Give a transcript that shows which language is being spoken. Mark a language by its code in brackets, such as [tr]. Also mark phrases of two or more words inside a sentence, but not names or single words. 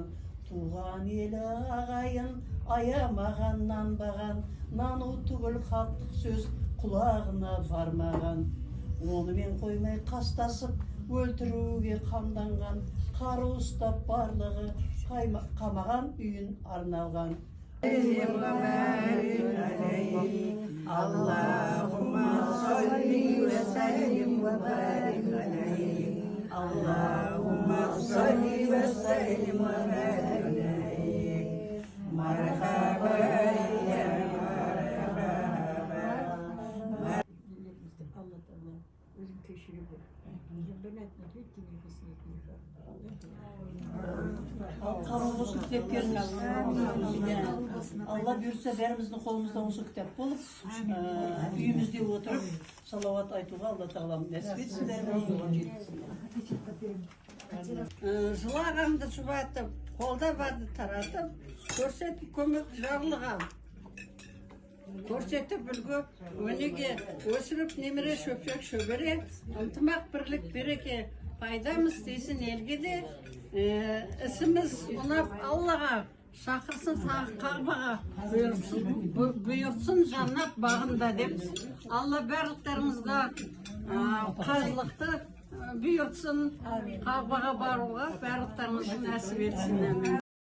[kk] Туған елі ағайын аямаған нанбаған. Нану түгіл хақтық сөз құлағына бармаған. Онымен қоймай қастасып өлтіруге қамданған. Қару ұстап барлығы қамаған үйін арналған. [ar] اللهم صل وسلم وبارك عليه. اللهم صل وسلم وبارك عليه. مرحبا يا مرحبا. [kk] Алла Таала өзің кешір. [tr] Kabul olsun kitaplarınız. [kk] Allah buyursa bärimizдің қолымызда осы кітап болып, үйімізде отырып салауат айтуға Алла тағалам нәсіп етсін, Жылағанды жұбатып, қолда барды таратып, көрсетіп көмек жарлыға. Көрсетіп үлгі, өнеге өсіріп немере шөпшек шөбере, ынтымақ бірлік береке, пайдамыз дейсін елге де, ісіміз ұнап Аллаға, шақырсын қағбаға, бұйыртсын жаннат бағында деп, Алла барлықтарыңызға қажылықты бұйыртсын, қағбаға баруға барлықтарыңызға нәсіп етсін.